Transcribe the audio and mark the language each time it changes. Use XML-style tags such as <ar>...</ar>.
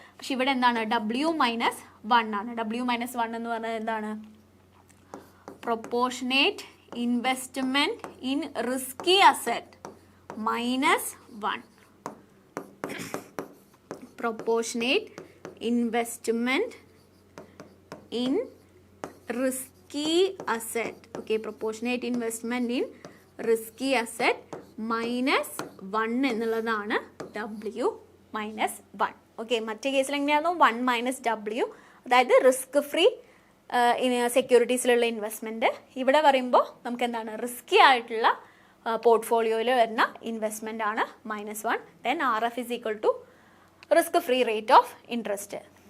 <ml>പക്ഷെ ഇവിടെ എന്താണ്, W മൈനസ് 1 ആണ്. W മൈനസ് 1 എന്ന് പറഞ്ഞാൽ എന്താണ്,</ml> <en>Proportionate investment in risky asset minus 1. Proportionate investment in risky asset. Okay, proportionate investment in risky asset minus 1</en> <ml>എന്നുള്ളതാണ് W മൈനസ് 1. ഓക്കെ, മറ്റേ കേസിൽ എങ്ങനെയായിരുന്നു 1 മൈനസ് W, അതായത് റിസ്ക് ഫ്രീ സെക്യൂരിറ്റീസിലുള്ള ഇൻവെസ്റ്റ്മെൻറ്റ്. ഇവിടെ പറയുമ്പോൾ നമുക്ക് എന്താണ്, റിസ്കി ആയിട്ടുള്ള പോർട്ട്ഫോളിയോയിൽ വരുന്ന ഇൻവെസ്റ്റ്മെൻ്റ് ആണ് -1.</ml> <en>Then RF is equal to risk free rate of interest.</en>